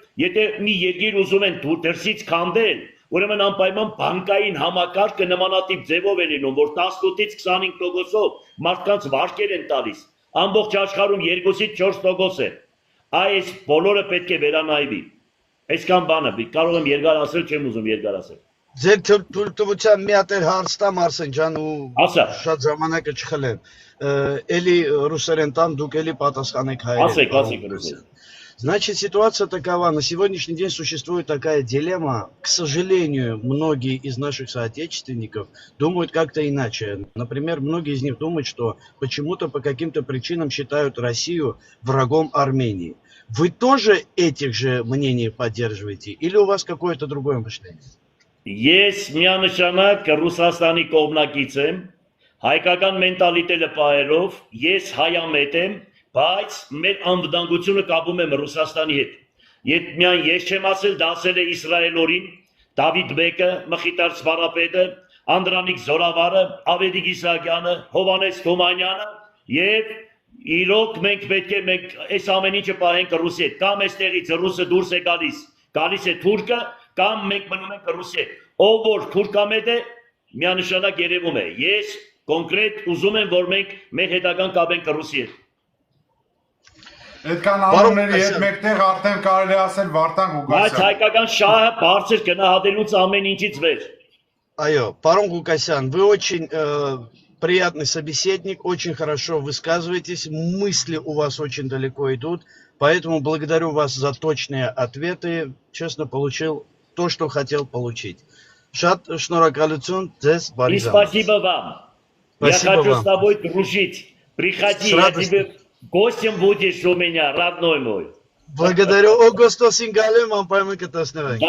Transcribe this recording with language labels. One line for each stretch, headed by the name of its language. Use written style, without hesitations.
Armenian: եթե մի երկիր ուզում են դրսից քանդել, ուրեմն անպայման բանկային համակարգը նմանատիպ ձևով է լինում, որ 18-ից 25%-ով մարդկանց վարկեր են տալիս, ամբողջ աշխարհում 2-ից 4% է, այս բոլորը պետք է վերանայվի, այսքան բանը, կարող եմ երկար ասել, չեմ ուզում երկար ասել։ Ձեր թույլտվության մի հատ հարց տամ Արսեն ջան ու շատ ժամանակը չխլեմ։ Էլի ռուսերեն տան, դուք էլի պատասխանեք հայերեն։ Ասեք ռուսերեն։
Russian: Значит, ситуация такова. На сегодняшний день существует такая дилемма. К сожалению, многие из наших соотечественников думают как-то иначе. Например, многие из них думают, что почему-то по каким-то причинам считают Россию врагом Армении. Вы тоже этих же мнений поддерживаете? Или у вас какое-то другое мышление?
Armenian: Ես միանշանակ Ռուսաստանի կողմնակից եմ, հայկական մենտալիտետը պահելով, ես հայամետ եմ, բայց մեր անվտանգությունը կապում եմ Ռուսաստանի հետ։ Միայն ես չեմ ասել, դա ասել է Իսրայելորին, Դավիթ Բեկը, Մխիթար Սվարապետը, Անդրանիկ Զորավարը, Ավետիք Իսահակյանը, Հովհաննես Թումանյանը եւ իրոք մենք պետք է այս ամեն ինչը պահենք Ռուսի հետ, կամ այստեղից ռուսը դուրս է գալիս է թուրքը, կամ մենք մնում ենք Ռուսի հետ։ Ով որ թուրքամետ է, միանշանակ երևում է։ Ես կոնկրետ ուզում եմ, որ մենք մեր հետագան կապենք Ռուսի հետ։ Այդքան անունների հետ մեկտեղ արդեն կարելի ասել Վարդան Ղուկասյան։ Բայց հայկական շահը բարձր գնահատելուց ամեն ինչից վեր։ Այո, պարոն Ղուկասյան,
Russian: вы очень приятный собеседник, очень хорошо высказываетесь, мысли у вас очень далеко идут, поэтому благодарю вас за точные ответы, честно получил то, что хотел получить.
Armenian: Շատ շնորհակալություն ձեզ բարի ժամանակ։
Russian: Спасибо вам. Я хочу с тобой дружить. Приходи, я тебе гостем будешь у меня, родной мой. Благодарю.
Armenian: Օգոստոսին գալու եմ, անպայման կտեսնենք։